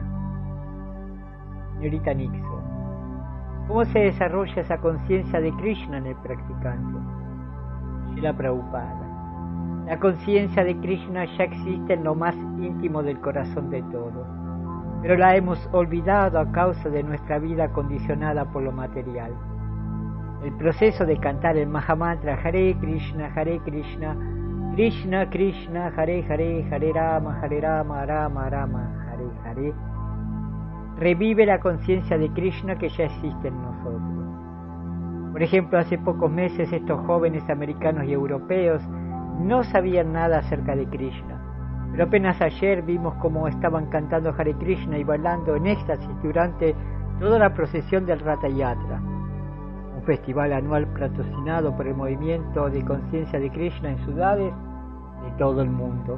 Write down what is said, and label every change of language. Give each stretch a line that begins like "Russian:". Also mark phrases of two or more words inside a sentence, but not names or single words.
Spanish: Señorita Nixon, ¿cómo se desarrolla esa conciencia de Krishna en el practicante? Srila Prabhupada. La conciencia de Krishna ya existe en lo más íntimo del corazón de todos, pero la hemos olvidado a causa de nuestra vida condicionada por lo material. El proceso de cantar el Mahamantra Hare Krishna, Krishna Krishna, Hare Hare, Hare Rama, Rama Rama, Hare Hare, revive la conciencia de Krishna que ya existe en nosotros. Por ejemplo, hace pocos meses estos jóvenes americanos y europeos no sabían nada acerca de Krishna, pero apenas ayer vimos cómo estaban cantando Hare Krishna y bailando en éxtasis durante toda la procesión del Ratha Yatra, un festival anual patrocinado por el movimiento de conciencia de Krishna en ciudades de todo el mundo.